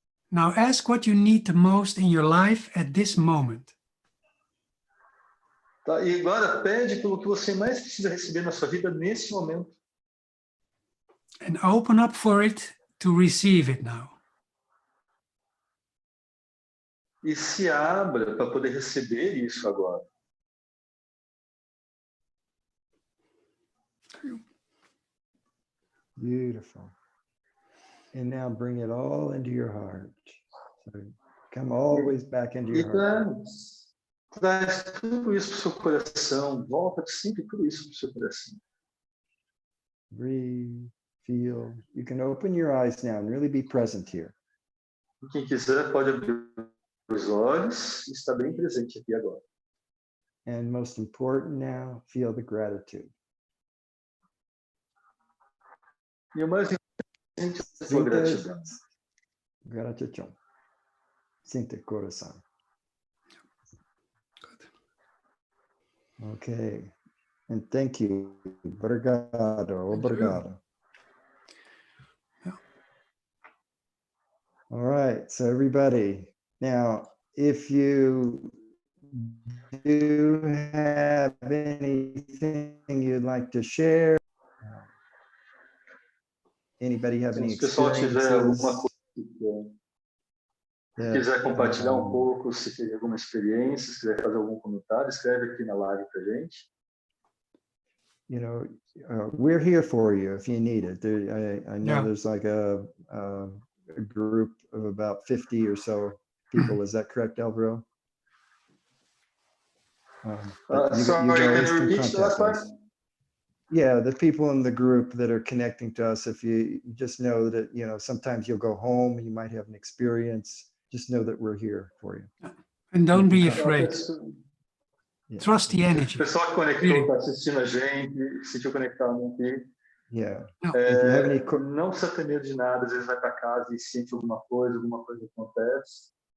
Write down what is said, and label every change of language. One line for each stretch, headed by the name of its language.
English: Now ask what you need the most in your life at this moment.
Portuguese: Tá? E agora pede pelo que você mais precisa receber na sua vida nesse momento.
English: And open up for it to receive it now.
Portuguese: E se abra para poder receber isso agora.
English: Beautiful. And now bring it all into your heart. So come always back into your heart.
Portuguese: Traz tudo isso para o seu coração. Volta sempre tudo isso para o seu coração.
English: Breathe, feel. You can open your eyes now and really be present here.
Portuguese: Quem quiser pode abrir os olhos e estar bem presente aqui agora.
English: And most important now, feel the gratitude.
Portuguese: E o mais importante é a sua gratidão. Gratidão. Sente coração.
English: Okay. And thank you.
Portuguese: Obrigado. Obrigado.
English: Yeah. All right. So everybody, now, if you do have anything you'd like to share, anybody have any
Portuguese: Se o pessoal tiver alguma
English: experiences?
Portuguese: coisa, se quiser compartilhar um pouco, se tiver alguma experiência, se quiser fazer algum comentário, escreve aqui na live pra gente.
English: You know, we're here for you if you need it. I know there's like a group of about 50 or so people. Is that correct, Alvaro? Sorry, can you repeat the last part? Yeah, the people in the group that are connecting to us, if you just know that, you know, sometimes you'll go home and you might have an experience, just know that we're here for you. And don't be afraid. Yeah. Trust the energy.
Portuguese: O pessoal que conectou, está assistindo a gente, se sentiu conectado aqui.
English: Yeah.
Portuguese: Não precisa ter medo de nada, às vezes vai para casa e sente alguma coisa acontece.